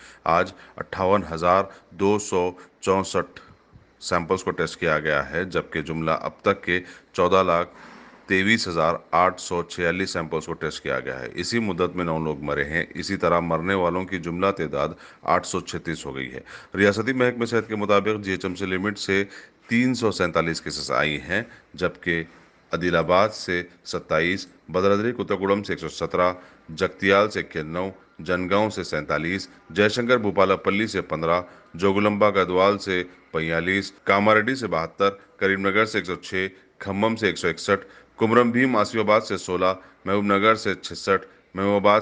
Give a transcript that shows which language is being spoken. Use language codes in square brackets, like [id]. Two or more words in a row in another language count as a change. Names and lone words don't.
[ur] آج 58,264 سیمپلز کو ٹیسٹ کیا گیا ہے، جبکہ جملہ اب تک کے 14,23,846 سیمپلز کو ٹیسٹ کیا گیا ہے. اسی مدت میں 9 لوگ مرے ہیں۔ اسی طرح مرنے والوں کی جملہ تعداد 836 ہو گئی ہے. ریاستی محکمے صحت کے مطابق جی ایچ ایم سی لمٹ سے 347 کیسز آئی ہیں، جبکہ عادل آباد سے 27، بھدرادری کوتہ گوڑم سے 117، جگتیال سے 91، جنگاؤں سے 47، جے شنکر بھوپال پلی سے 15, جوگولمبا گدوال سے 45، کاماریڈی سے 72، کریم نگر سے 106، کھمم سے 161، کمرم بھیم آصف آباد سے 16، محبوب نگر سے 66، محبوب آباد